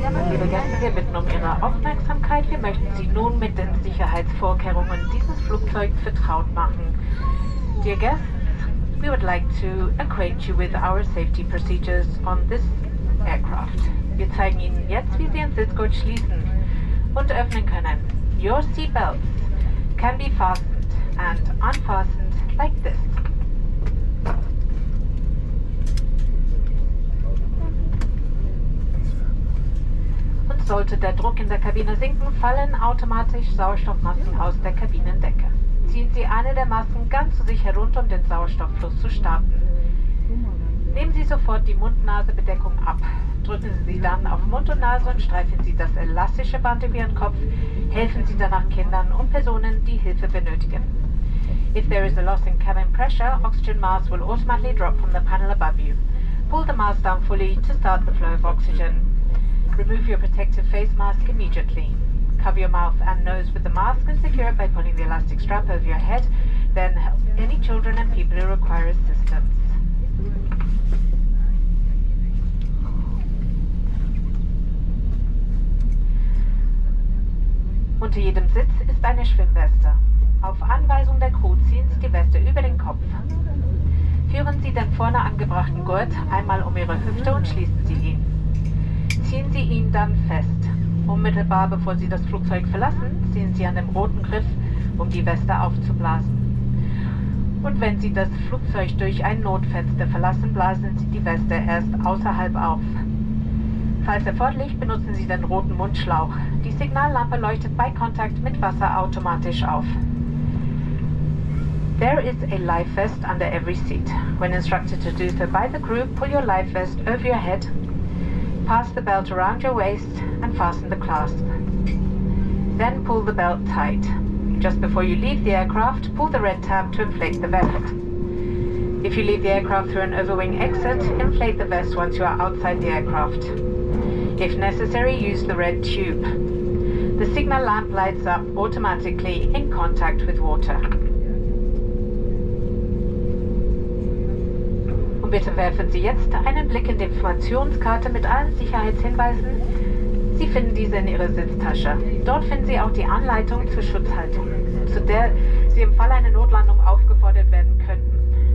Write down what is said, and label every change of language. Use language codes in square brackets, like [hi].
[de] Liebe Gäste, wir bitten um Ihre Aufmerksamkeit. Wir möchten Sie nun mit den Sicherheitsvorkehrungen dieses Flugzeugs vertraut machen. [en] Dear guests, we would like to acquaint you with our safety procedures on this aircraft. [de] Wir zeigen Ihnen jetzt, wie Sie Ihren Sitzgurt schließen und öffnen können. [en] Your seatbelts can be fastened and unfastened like this. [de] Sollte der Druck in der Kabine sinken, fallen automatisch Sauerstoffmasken aus der Kabinendecke. Ziehen Sie eine der Masken ganz zu sich herunter, um den Sauerstofffluss zu starten. Nehmen Sie sofort die Mund-Nase-Bedeckung ab. Drücken Sie sie dann auf Mund und Nase und streifen Sie das elastische Band über Ihren Kopf. Helfen Sie danach Kindern und Personen, die Hilfe benötigen. [en] If there is a loss in cabin pressure, oxygen mask will automatically drop from the panel above you. Pull the mask down fully to start the flow of oxygen. Remove your protective face mask immediately. Cover your mouth and nose with the mask and secure it by pulling the elastic strap over your head. Then help any children and people who require assistance. [de] Unter jedem Sitz ist eine Schwimmweste. Auf Anweisung der Crew ziehen Sie die Weste über den Kopf. Führen Sie den vorne angebrachten Gurt einmal um Ihre Hüfte und schließen Sie ihn. Ziehen Sie ihn dann fest. Unmittelbar bevor Sie das Flugzeug verlassen, ziehen Sie an dem roten Griff, um die Weste aufzublasen. Und wenn Sie das Flugzeug durch ein Notfenster verlassen, blasen Sie die Weste erst außerhalb auf. Falls erforderlich, benutzen Sie den roten Mundschlauch. Die Signallampe leuchtet bei Kontakt mit Wasser automatisch auf. [en] There is a life vest under every seat. When instructed to do so by the crew, pull your life vest over your head. Pass the belt around your waist and fasten the clasp. Then pull the belt tight. Just before you leave the aircraft, pull the red tab to inflate the vest. If you leave the aircraft through an overwing exit, inflate the vest once you are outside the aircraft. If necessary, use the red tube. The signal lamp lights up automatically in contact with water. [de] Bitte werfen Sie jetzt einen Blick in die Informationskarte mit allen Sicherheitshinweisen. Sie finden diese in Ihrer Sitztasche. Dort finden Sie auch die Anleitung zur Schutzhaltung, zu der Sie im Fall einer Notlandung aufgefordert werden könnten.